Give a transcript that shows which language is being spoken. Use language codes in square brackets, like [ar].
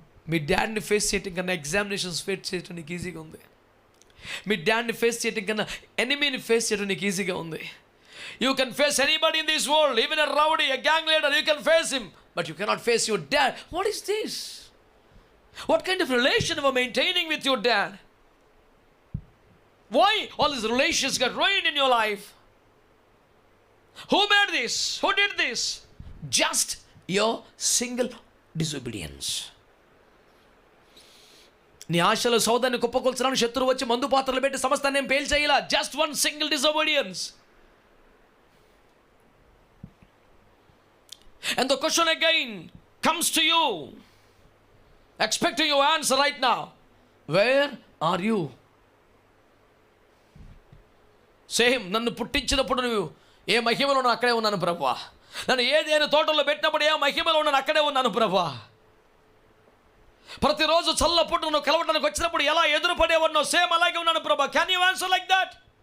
[te] మీ డాడ్ని face చేయటం కన్నా examinations face చేయటం నీకు ఈజీగా ఉంది. మీ డాడ్ని ఫేస్ చేయటం కన్నా ఎనిమీని ఫేస్ చేయడం నీకు ఈజీగా ఉంది. [en] You can face anybody in this world, even a rowdy, a gang leader, you can face him, but you cannot face your dad. What is this? What kind of relation you are maintaining with your dad? Why all these relations got ruined in your life? Who made this? Who did this? Just your single disobedience. [te] నీ ఆశల సౌదాన్ని కుప్పకొల్చడానికి శత్రువు వచ్చి మందు పాత్రలు పెట్టి సమస్తాన్ని ఏం పేల్చేయాల. [en] Just one single disobedience. And the question again comes to you, expecting your answer right now. Where are you? [te] Same నన్ను పుట్టించినప్పుడు నువ్వు ఏ మహిమలో ఉన్నాను అక్కడే ఉన్నాను ప్రభువా. నన్ను ఏదైనా తోటలో పెట్టినప్పుడు ఏ మహిమలో ఉన్నాను అక్కడే ఉన్నాను ప్రభువా. ప్రతిరోజు చల్లపుట్టు నువ్వు కలవడానికి వచ్చినప్పుడు ఎలా ఎదురుపడే ఉన్నావు సేమ్ అలాగే ఉన్నాను ప్రభువా. [en] Can you answer like that?